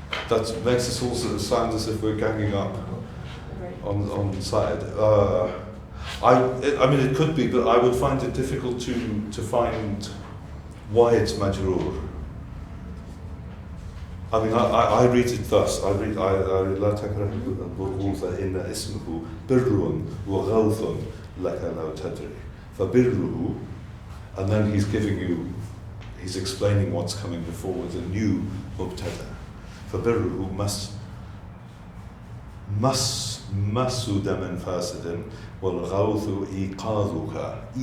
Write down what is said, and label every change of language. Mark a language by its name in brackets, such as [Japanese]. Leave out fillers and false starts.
[English] that makes us also sound as if we're ganging up Right. on the side. I mean, it could be, but I would find it difficult to find why it's majroor. I mean, I read it thus. I read [Arabic] لا تكره البرغوث إن اسمه بر وغوث لك لو تدري. فبره, [English] and then he's explaining what's coming before with a new mubtada. [Arabic] فبره مس دم فاسد والغوث إيقاظك.